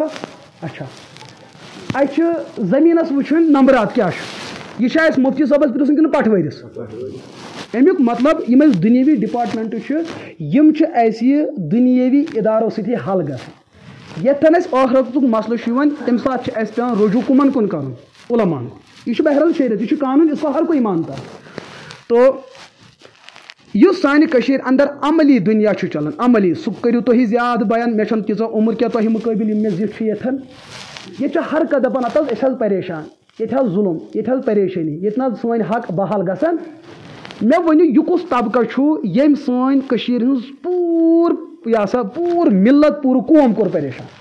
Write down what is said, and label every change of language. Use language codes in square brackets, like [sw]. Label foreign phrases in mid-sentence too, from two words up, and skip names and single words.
[ks] اچھا اَسہِ چھُ زٔمیٖنس وٕچھُن نمبرات کیٛاہ چھُ یہِ چھا اَسہِ مُفتی صٲبس پرٛژھُن کِنہٕ پٹھوٲرِس. امیُک مطلب یِم اَسہِ دُنیٲوی ڈپارٹمنٹ چھِ یِم چھِ اَسہِ دُنیٲوی ادارو سۭتی حل گژھان. ییٚتھن اَسہِ ٲخرتُک مسلہٕ چھُ یِوان تمہِ ساتہٕ چھُ اَسہِ پیٚوان رجوع کُمن کُن کرُن علماہن. یہِ چھُ بہرحال شریعت یہِ چھُ قانوٗن [ur] اس کو ہر کوئی مانتا. [ks] تو یُس سانہِ کٔشیٖرِ اندر عملی دُنیا چھُ چلان عملی سُہ کٔرِو تُہۍ زیادٕ بیان مےٚ چھنہٕ تیٖژاہ عمر کینٛہہ تۄہہِ مُقٲبِل یِم مےٚ زِٹھۍ چھِ ییٚتھن ییٚتہِ چھِ ہر کانٛہہ دپان ہتہٕ حظ أسۍ حظ پریشان ییٚتہِ حظ ظُلم ییٚتہِ حظ پریشٲنی ییٚتہِ نہ حظ سٲنۍ حق بحال گژھان. مےٚ ؤنِو یہِ کُس طبقہٕ چھُ ییٚمۍ سٲنۍ کٔشیٖرِ ہٕنٛز پوٗرٕ مِلت پوٗرٕ قوم کوٚر پریشان.